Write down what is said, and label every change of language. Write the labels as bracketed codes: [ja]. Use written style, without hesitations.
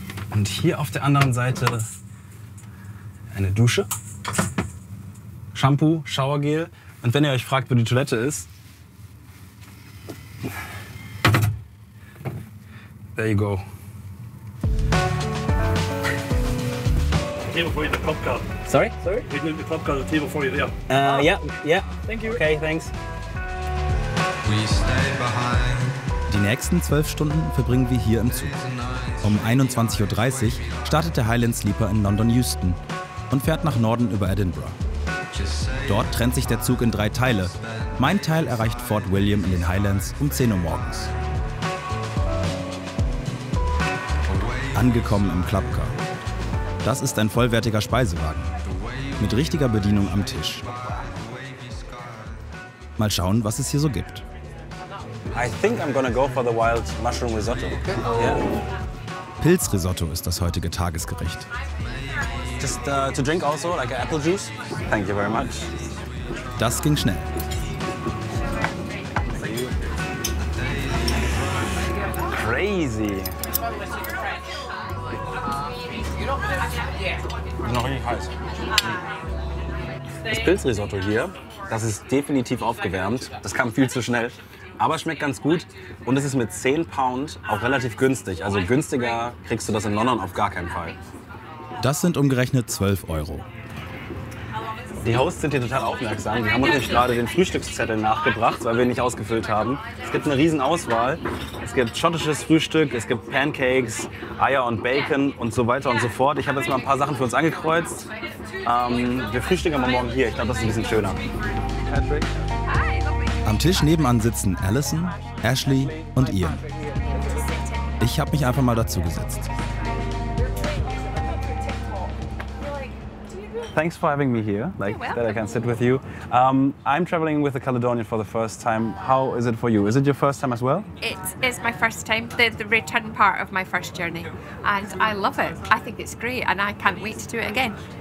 [de] Und hier auf der anderen Seite eine Dusche, Shampoo, Showergel. Und wenn ihr euch fragt, wo die Toilette ist, [en] there you go. Table for you, the club card. Sorry? We need the club card, the table for you there. Yeah. Thank you. Okay, thanks. [de] Die nächsten 12 Stunden verbringen wir hier im Zug. Um 21:30 Uhr startet der Highland Sleeper in London Euston und fährt nach Norden über Edinburgh. Dort trennt sich der Zug in 3 Teile. Mein Teil erreicht Fort William in den Highlands um 10 Uhr morgens. Angekommen im Clubcar. Das ist ein vollwertiger Speisewagen mit richtiger Bedienung am Tisch. Mal schauen, was es hier so gibt. [en] I think I'm gonna go for the wild mushroom risotto. Yeah. [de] Pilzrisotto ist das heutige Tagesgericht. [en] Just to drink also, like apple juice. Thank you very much. [de] Das ging schnell. [en] Crazy. [de] Ist noch richtig heiß. Das Pilzrisotto hier, das ist definitiv aufgewärmt. Das kam viel zu schnell. Aber es schmeckt ganz gut und es ist mit 10 Pound auch relativ günstig. Also günstiger kriegst du das in London auf gar keinen Fall. Das sind umgerechnet 12 €. Die Hosts sind hier total aufmerksam. Die haben uns nämlich gerade den Frühstückszettel nachgebracht, weil wir ihn nicht ausgefüllt haben. Es gibt eine riesen Auswahl. Es gibt schottisches Frühstück, es gibt Pancakes, Eier und Bacon und so weiter und so fort. Ich habe jetzt mal ein paar Sachen für uns angekreuzt. Wir frühstücken aber morgen hier. Ich glaube, das ist ein bisschen schöner. Patrick? Am Tisch nebenan sitzen Alison, Ashley und Ian. Ich habe mich einfach mal dazugesetzt. [en] Thanks for having me here, like that I can sit with you. I'm traveling with the Caledonian for the first time. How is it for you? Is it your first time as well? It is my first time, the return part of my first journey, and I love it. I think it's great, and I can't wait to do it again.